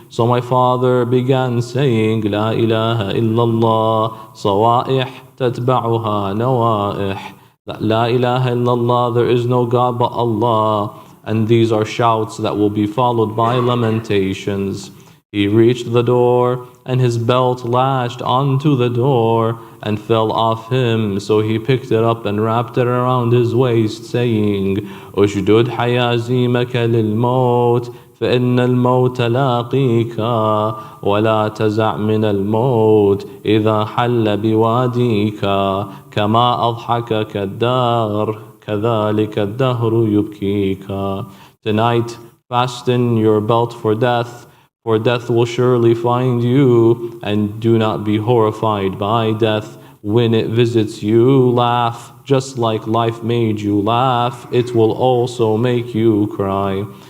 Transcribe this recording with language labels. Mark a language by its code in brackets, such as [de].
[en] So my father began saying, [ar] "La ilaha illallah, sawa'ih tatba'uha nawa'ih." [en] That La ilaha illallah, there is no God but Allah, and these are shouts that will be followed by lamentations. He reached the door, and his belt lashed onto the door and fell off him. So he picked it up and wrapped it around his waist, saying, [ar] "Ushdud hayazimaka lil-maut, فإن الموت لاقيك ولا تزع من الموت إذا حل بواديك كما أضحكك الدار كذلك الدهر يبكيك." [en] Tonight, fasten your belt for death will surely find you, and do not be horrified by death. When it visits you, laugh. Just like life made you laugh, it will also make you cry.